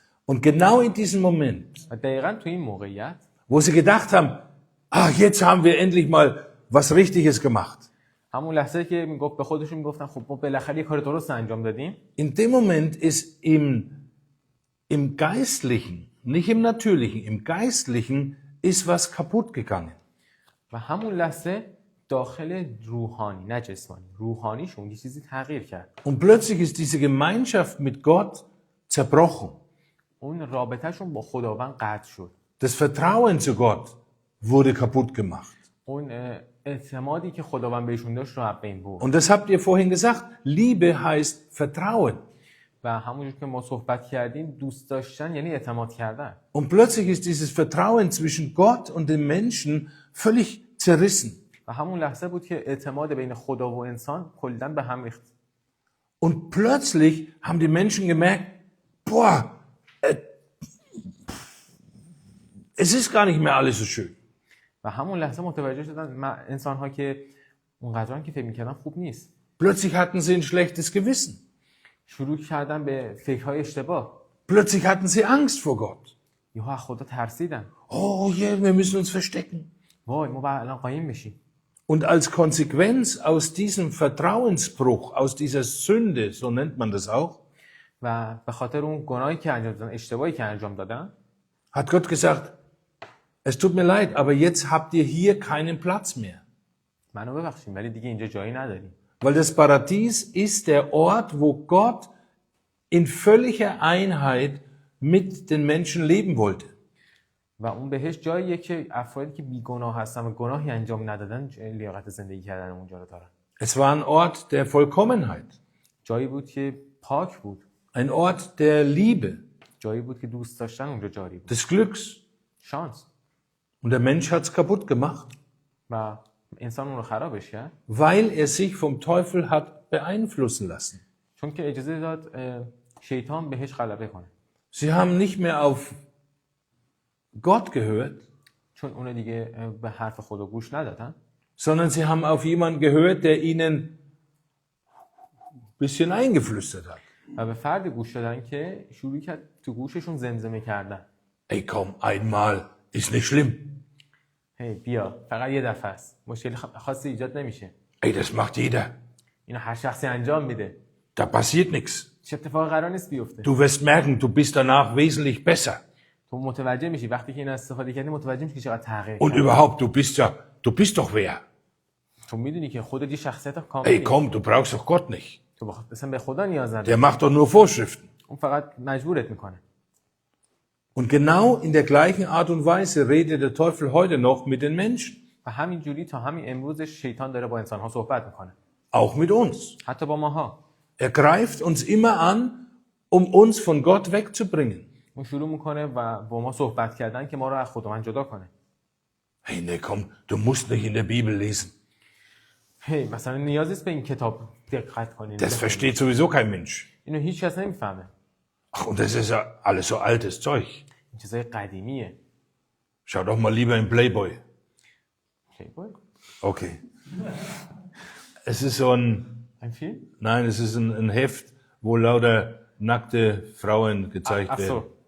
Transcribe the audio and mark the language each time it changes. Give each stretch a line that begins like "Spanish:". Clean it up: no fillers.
German: Und genau in diesem Moment,
Persian: و دقیقاً تو این موقعیت
German: wo sie gedacht haben, jetzt haben wir endlich mal was Richtiges gemacht.
Persian: همون لحظه که میگفت به خودشون میگفتن خب ما بالاخره یه کار درست انجام دادیم.
German: In dem Moment ist im Geistlichen, nicht im Natürlichen, im Geistlichen ist was kaputt gegangen.
Persian: و همون لحظه داخل روحانی نه جسمانی روحانیشون یه چیزی تغییر کرد.
German: Und plötzlich ist diese Gemeinschaft mit Gott zerbrochen.
Persian: اون رابطهشون با خداوند قطع شد.
German: Das Vertrauen zu Gott wurde kaputt gemacht.
Persian: اون اعتمادی که خداوند بهشون داشت رو از بین برد.
German: Und das habt ihr vorhin gesagt. Liebe heißt Vertrauen.
Persian: و همونجور که ما صحبت کردیم دوست داشتن یعنی اعتماد کردن.
German: Und plötzlich ist dieses Vertrauen zwischen Gott und den Menschen völlig zerrissen.
Persian: و همون لحظه بود که اعتماد بین خدا و انسان کلاً به هم ریخت.
German: Und plötzlich haben die Menschen gemerkt, boah, es ist gar nicht mehr alles so schön.
Persian: و همون لحظه متوجه شدن انسان‌ها که اونقدران که فکر می‌کردن خوب نیست.
German: Plötzlich hatten sie ein schlechtes Gewissen.
Persian: شروع کردن به فکرهای اشتباه.
German: Plötzlich hatten sie Angst vor Gott.
Persian: یهو از خدا ترسیدن.
German: Oh, hier, wir müssen uns verstecken.
Persian: وای ما باید الان قایم بشیم.
German: Und als Konsequenz aus diesem Vertrauensbruch, aus dieser Sünde, so nennt man das auch,
Persian: و به خاطر اون گناهی که انجام دادن، اشتباهی که انجام دادن،
German: hat Gott gesagt, es tut mir leid, aber jetzt habt ihr hier keinen Platz mehr.
Persian: منو ببخشید ولی دیگه اینجا جایی نداریم.
German: Weil das Paradies ist der Ort, wo Gott in völliger Einheit mit den Menschen leben wollte.
Persian: و اون بهش جاییه که افرادی که بیگناه هستن و گناهی انجام ندادن لیاقت زندگی کردن اونجا رو دارن.
German: Es war ein Ort der Vollkommenheit,
Persian: جایی بود که پاک بود.
German: ein Ort der Liebe,
Persian: جایی بود که دوست داشتن اونجا جاری بود.
German: des Glücks.
Persian: شانس.
German: Und der Mensch hat es kaputt gemacht,
Persian: و انسان اون رو خرابش کرد.
German: weil er sich vom Teufel hat beeinflussen lassen.
Persian: چون که اجازه داد شیطان بهش غلبه کنه.
German: Sie haben nicht mehr auf Gott gehört,
Persian: چون اون دیگه به حرف خدا گوش ندادن.
German: sondern sie haben auf jemanden gehört, der ihnen ein bisschen eingeflüstert hat.
Persian: و به فرد گوش دادن که شروع کرد تو گوششون زمزمه کردن.
German: Ey, komm, einmal, ist nicht schlimm.
Persian: هی بیا فقط یه دفعه است. مشکلی خاصی ایجاد نمیشه.
German: Ey, das macht jeder.
Persian: اینو هر شخصی انجام میده.
German: Da passiert nichts.
Persian: چه اتفاقی قرار نیست بیفته.
German: Du wirst merken, du bist danach wesentlich besser.
Persian: تو متوجه میشی وقتی که این استفاده کردی متوجه میشی که چقدر تغییر
German: Und
Persian: کرد.
German: überhaupt, du bist doch wer.
Persian: تو میدونی که خودت یه شخصیت کاملی.
German: komm, du brauchst doch Gott nicht.
Persian: تو اصلا به خدا نیاز نداری.
German: Der macht doch nur Vorschriften.
Persian: اون فقط مجبورت میکنه.
German: Und genau in der gleichen Art und Weise redet der Teufel heute noch mit den Menschen.
Persian: و همین جوری تا همین امروز شیطان داره با انسان‌ها صحبت میکنه.
German: Auch mit uns.
Persian: حتی با ماها.
German: Er greift uns immer an, um uns von Gott wegzubringen.
Persian: اون شروع میکنه و با ما صحبت کردن که ما رو از خداوند جدا کنه.
German: Hey, nee, komm, du musst nicht in der Bibel lesen.
Persian: هی مثلا نیاز نیست به این کتاب دقت کنین.
German: Das versteht sowieso kein Mensch.
Persian: اینو هیچ کس نمیفهمه.
German: Ach, und das ist ja alles so altes Zeug.
Persian: این چیزای قدیمیه.
German: Schau doch mal lieber in Playboy. Okay. Es ist so ein Film? Nein, es ist ein Heft, wo lauter nackte Frauen gezeigt werden.